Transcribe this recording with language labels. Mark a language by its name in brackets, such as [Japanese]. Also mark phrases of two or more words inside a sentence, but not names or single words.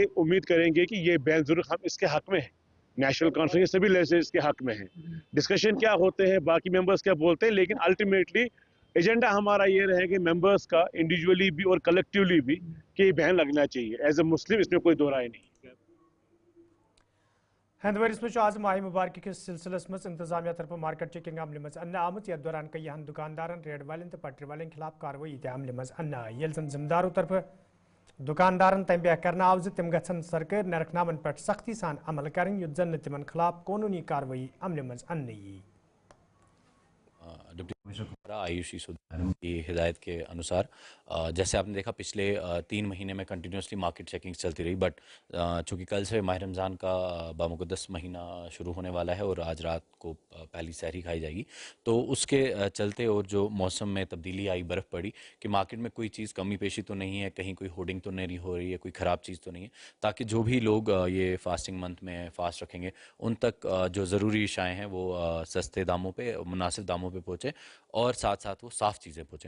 [Urdu] امید کریں گے کہ یہ بین ضرور ہم اس کے حق میں ہیں. نیشنل کانفرنس سبھی لیجسلیچر اس کے حق میں ہیں. ڈسکشن کیا ہوتے ہیں, باقی ممبرس کیا بولتے ہیں, لیکن الٹیمیٹلی ایجنڈا ہمارا یہ رہے کہ ممبرس کا انڈیویجولی بھی اور کلیکٹیولی بھی کہ یہ بین لگنا چاہیے. [English] as a Muslim [Urdu] اس میں کوئی دو رائے نہیں. [Kashmiri] ہندورس مز آز ماہ مبارک کس سلسلس مز انتظامیہ طرف [English] market checking [Kashmiri] عمل مز ان آمت. یتھ دوران کئی دکاندارن, ریڈ والن تو پٹری والن خلاف کاروٲیی تہ عمل مز ان آئی. یل زن ذمہ داروں طرف دکاندارن تنبیہ کرنا آو زِ تم گژھن سرکٲرۍ نرخنامن پٮ۪ٹھ سختی سان عمل کرٕنۍ یُتھ زن نہٕ تمن خلاف قونوٗنی کاروٲیی عملہِ منٛز اننہٕ یی. [Urdu] ڈپٹی کمشنر آیوشی سودھارن کی ہدایت کے انوسار جیسے آپ نے دیکھا پچھلے 3 مہینے میں کنٹینیوسلی [English] market checking [Urdu] چلتی رہی, بٹ چونکہ کل سے ماہ رمضان کا بامقدس مہینہ شروع ہونے والا ہے اور آج رات کو پہلی سحری کھائی جائے گی, تو اس کے چلتے اور جو موسم میں تبدیلی آئی, برف پڑی, کہ مارکیٹ میں کوئی چیز کمی پیشی تو نہیں ہے, کہیں کوئی ہوڈنگ تو نہیں ہو رہی ہے, کوئی خراب چیز تو نہیں ہے, تاکہ جو بھی لوگ یہ [English] fasting month [Urdu] میں فاسٹ رکھیں گے ان تک جو ضروری اشیاء ہیں وہ سستے داموں پہ, مناسب داموں پہ پہنچے اور ساتھ ساتھ وہ صاف چیزیں پہنچیں.